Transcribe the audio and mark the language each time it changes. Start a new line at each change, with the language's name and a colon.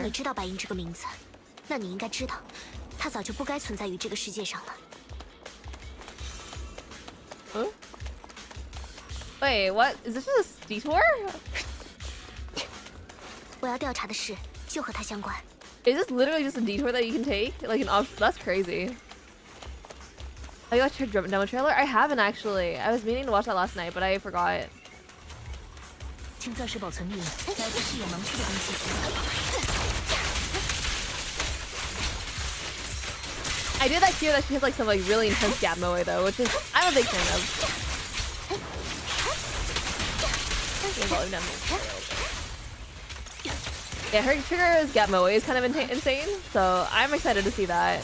Chinese: 你知道白银这个名字，那你应该知道，它早就不该存在于这个世界上了。
English: Huh? Wait, what? Is this just a detour?
Chinese: 我要调查的事就和他相关。
English: Is this literally just a detour that you can take? Like an option? That's crazy. Oh, you watched her demo trailer? I haven't actually. I was meaning to watch that last night, but I forgot.
Chinese: 请暂时保存秘密，来自视野盲区的东西。
English: I did that hear that she has like some like really intense gap moe though, which is I'm a big fan of. Yeah, her trigger's gap moe is kind of insane, so I'm excited to see that.